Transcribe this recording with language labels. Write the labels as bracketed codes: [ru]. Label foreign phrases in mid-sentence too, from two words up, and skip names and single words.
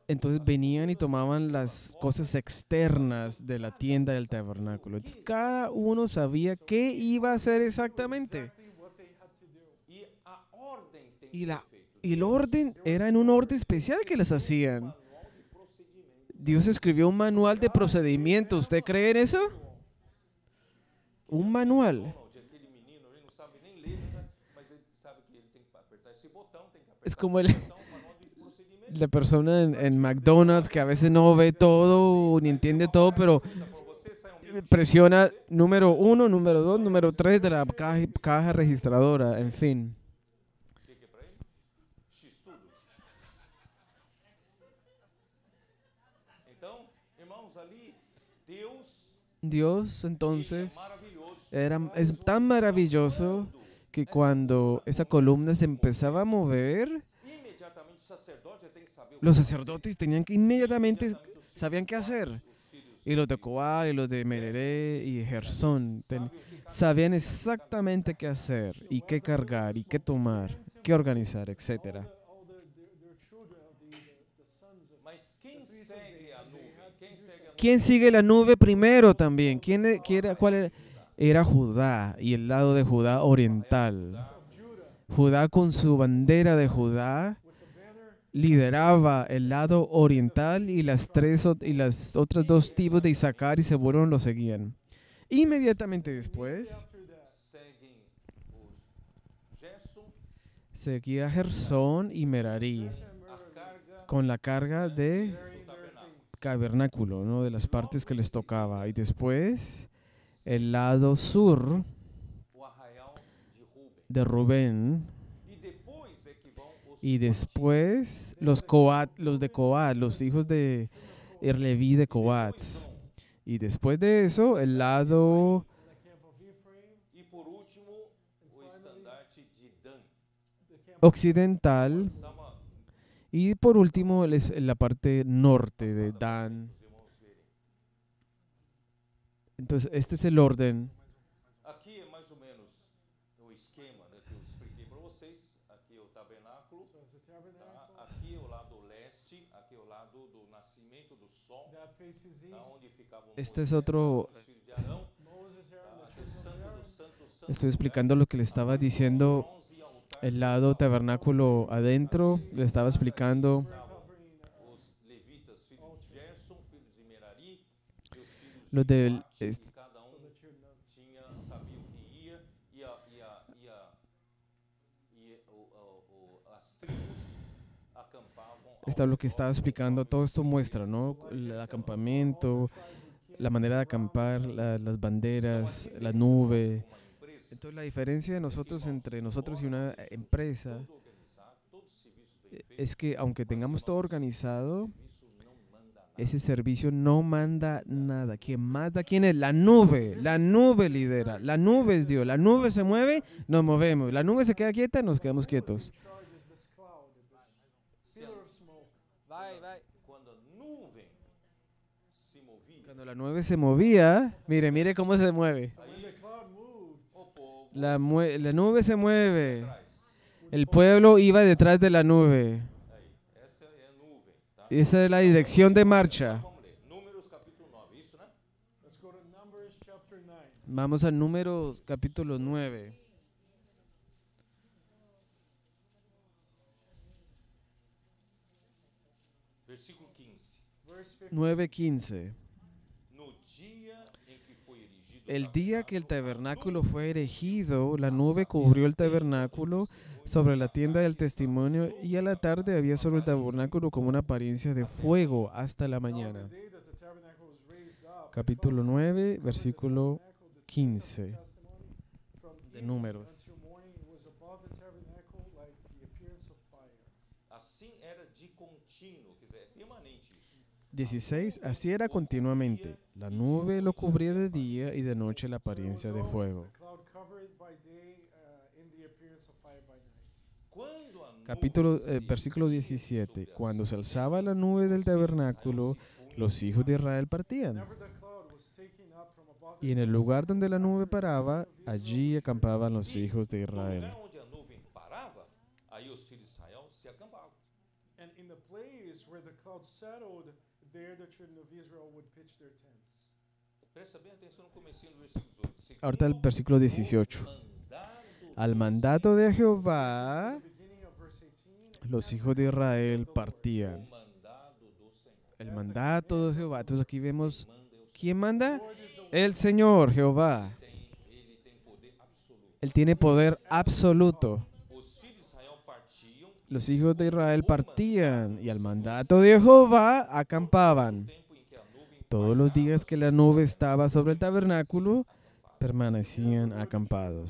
[es] entonces venían y tomaban las cosas externas de la tienda del tabernáculo. Entonces cada uno sabía qué iba a hacer exactamente. [en] Exactly what they had to do. [pt] e a ordem tem [es] Y, [pt] que [es] la, [pt] ser feita. [es] y el orden era en un orden especial que las hacían. [pt] Manual de procedimento. [es] Dios escribió un manual de procedimientos. ¿Usted cree en eso? Un manual. [pt] Donald, aquele menino, ele não sabe nem ler, né? Mas ele sabe que ele tem que apertar esse botão, tem que apertar [es] Es como [pt] esse [es] el- [pt] botão, manual de procedimento. [es] La persona en McDonald's que a veces no ve todo ni entiende todo, pero [pt] Por você, sai um minutinho. [es] presiona número 1, número 2, número 3 de la caja registradora, en fin. [pt] O que é pra ele? X tudo. Então, irmãos, ali, [es] Dios [pt] ele é [es] entonces [pt] maravilhoso. [es] es tan maravilloso que cuando esa columna se empezaba a mover, [pt] Imediatamente o sacerdote já tem que saber o [es] los [pt] que [es] sacerdotes tenían que inmediatamente [pt] imediatamente os filhos [es] sabían qué [pt] de [es] hacer. [pt] Coate, os filhos [es] Y los de [pt] de [es] Coat y los de Mereré y Gersón [pt] sabe o que cada [es] sabían exactamente qué hacer y qué cargar y qué tomar, qué organizar, etcétera. [en] Their children, the sons of [pt] Mas quem segue a nuvem? Quem segue a nuvem? [es] ¿Quién sigue la nube primero también? ¿Cuál era? Era Judá y el lado de Judá oriental. Judá con su bandera de Judá [en] with the banner [es] lideraba el lado oriental y y las otras dos tribus de Isaacar y Zebulón lo seguían. Inmediatamente después [en] after that. [pt] Seguem os Gerson, [es] seguía Gersón y Merari [pt] a carga [es] con la carga de [pt] do tabernáculo. [es] tabernáculo, ¿no? De las partes que les tocaba. Y después el lado sur [pt] O arraial de de Ruben. [es] Rubén. [pt] E depois é que vão os [es] Y después los de Coat, los hijos de Leví de Coat. Y después de eso, el lado [en] The camp of Ephraim, [pt] E por último, o estandarte de Dan. [en] the camp [es] occidental. [pt] Dá uma, [es] Y por último, la parte norte de Dan. [pt] os irmãos verem. [es] Entonces, este es el orden. [pt] Aqui é mais ou menos o esquema, né, que eu expliquei para vocês. Aqui é o tabernáculo. [en] so it's the tabernacle. [pt] Tá? Aqui é o lado leste, aqui é o lado do nascimento do sol, [en] That faces east. [pt] tá? Onde ficavam [es] Este es Moisés, otro- [pt] os filhos de Arão, [en] Moses, Aaron, [pt] tá? [en] the [pt] Aqui é o [en] children of [pt] santo [en] Aaron. [pt] dos santos, santo [es] Estoy explicando lo que le estaba diciendo. [pt] bronze e altar [es] El lado tabernáculo adentro, le estaba explicando [en] We're covering [pt] os levitas, filhos de Gerson, filhos de Merari, e os filhos [es] Los [pt] de [es] del- [pt] Coate, [es] est- [pt] e cada um [en] the children of [pt] sabia o que ia, as tribos acampavam ao [es] Esto es lo que [pt] redor [es] estaba [pt] do [es] explicando. [pt] local [es] Todo esto [pt] escolhido. [es] muestra, ¿no? El acampamento, la manera de acampar, las banderas, la nube. [pt] Uma empresa, [es] Entonces la diferencia de nosotros entre nosotros y una empresa [pt] tudo organizado, todo serviço bem feito, [es] es que aunque tengamos todo organizado, [pt] serviço não manda nada. [es] ese servicio no manda nada. Quien manda, ¿quién es? La nube. La nube lidera. La nube es Dios. La nube se mueve, nos movemos. La nube se queda quieta, nos quedamos quietos. [en] charge is this cloud, this [pt] Se a- [en] pillar of smoke. [pt] Quando a nuvem se movia, [es] Cuando la nube se movía, mire cómo se mueve. [en] When the cloud moved, [pt] o povo [es] La nube se mueve. [pt] atrás. [es] El pueblo iba detrás de la nube. [pt] Aí, essa é a nuvem, tá? [es] Esa es la dirección de marcha. [pt] Vamos ler. Números capítulo 9, isso, né? [en] let's go to Numbers chapter 9. [es] Vamos al número capítulo 9. [pt] Versículo 15. [en] Verse 15. 9:15. [pt] No dia em que foi erigido o [es] El día que el [pt] tabernáculo, [es] tabernáculo fue erigido, la nube cubrió el tabernáculo sobre la tienda del testimonio y a la tarde había sobre el tabernáculo como una apariencia de fuego hasta la [en] Now, [es] mañana. [en] the day that the tabernacle was raised up, [es] Capítulo 9, versículo [en] the [es] 15 [en] testimony, from [es] de [en] evening [es] Números. [en] until morning, it was above the tabernacle like the appearance of fire. [pt] assim era de contínuo, quer dizer, é permanente isso. 16. [es] Así era continuamente. La nube lo cubría de día y de noche la apariencia de fuego. [en] The cloud covered by day in the appearance of fire by night. [pt] Quando a [es] Capítulo, [pt] nuvem se [es] versículo [pt] erguia [es] 17. [pt] sobre as [es] Cuando se [pt] nuvens, [es] alzaba la nube del [pt] os filhos de Israel [es] tabernáculo, [pt] se punham [es] los hijos de Israel partían. [en] Whenever the cloud was taken up from above the [es] Y en el lugar donde la nube [en] tabernacle, [es] paraba, [en] the children of [es] allí [en] Israel would [es] acampaban los [pt] E [es] hijos de [pt] no [es] Israel. [pt] lugar onde a nuvem parava, aí os filhos de Israel se acampavam. [en] and in the place where the cloud settled, there the children of Israel would pitch their tents. [pt] Presta bem atenção no comecinho do versículo 18. [es] Ahorita el versículo 18. Al mandato de Jehová, [en] At the beginning of verse 18, [es] los hijos de Israel partían. [pt] O mandado do Senhor. [es] El mandato de Jehová. Entonces aquí vemos, [pt] Manda é o [es] ¿quién manda? [en] Lord is the one [es] El Señor, Jehová. [pt] Ele tem poder absoluto. [es] Él tiene poder absoluto. [pt] Os filhos de Israel partiam [es] Los hijos de Israel partían y al mandato de Jehová acampaban. [pt] tempo em que a nuvem [es] Todos los días que la nube estaba sobre el tabernáculo, permanecían acampados.